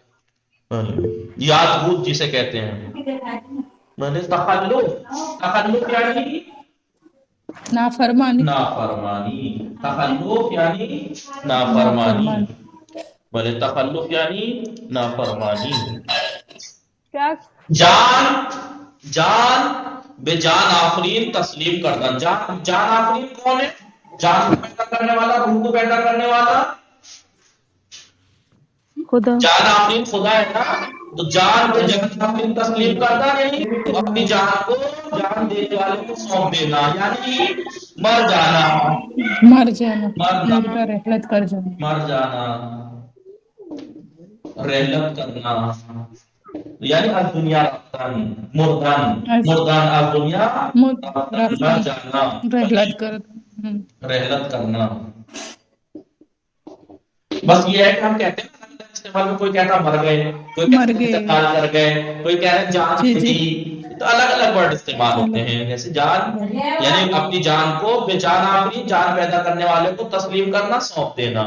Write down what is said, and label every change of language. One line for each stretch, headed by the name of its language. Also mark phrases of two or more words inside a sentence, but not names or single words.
Urdu: یاد بود جسے کہتے ہیں. تخلف یعنی نافرمانی. نافرمانی. تخلف یعنی نافرمانی. بھلے تخلف یعنی نافرمانی. کیا
Persian: جان بے جان آفرین تسلیم کردن.
Urdu: جان آفرین کون ہے؟ جان کو پیدا کرنے والا، روح کو پیدا کرنے والا. خدا. جان آفرین خدا ہے نا. تو
Persian: جان بے جان آفرین تسلیم کردن
Urdu: یعنی اپنی جان کو جان دینے والے کو سونپ دینا، یعنی مر جانا. مر جانا، مردہ رحلت کر جانا. مر جانا، رحلت کرنا، یعنی
Persian: از دنیا رفتن، مردن از دنیا
Urdu: مر جانا، رحلت کر. رحلت کرنا. بس یہ ہے کہ ہم کہتے ہیں استعمال میں، کوئی کہتا مر گئے، کوئی کہتا انتقال کر گئے، کوئی کہہ رہے جان دی. تو الگ الگ ورڈ استعمال ہوتے ہیں. جیسے جان یعنی اپنی جان کو بے جان آفرین جان پیدا کرنے والے کو تسلیم کرنا، سونپ دینا.